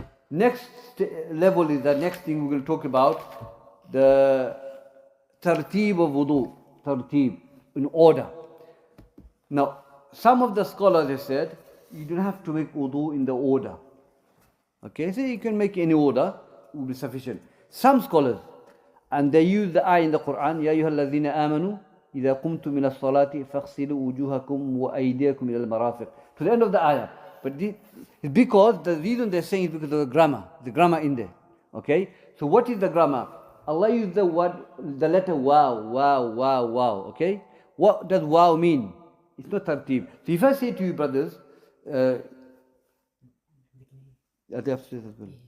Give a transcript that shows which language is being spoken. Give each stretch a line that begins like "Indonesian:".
English: Next level is the next thing we're going to talk about. The tartib of wudu. Tartib. In order. Now, some of the scholars have said, you don't have to make wudu in the order. Okay, so you can make any order, will be sufficient. Some scholars, and they use the ayah in the Quran,
Arabic: يَا أَيُّهَا الَّذِينَ آمَنُوا إِذَا قُمْتُم مِنَ الصَّلَاةِ فَاغْسِلُوا وُجُوهَكُمْ وَأَيْدِيَكُمْ إِلَى الْمَرَافِقِ.
English: To the end of the ayah. But it's because, the reason they're saying is because of the grammar in there. Okay, so what is the grammar? Allah used the word, the letter wow. Okay, what does wow mean? It's not tartib. So if I say to you, brothers, are they upstairs as well?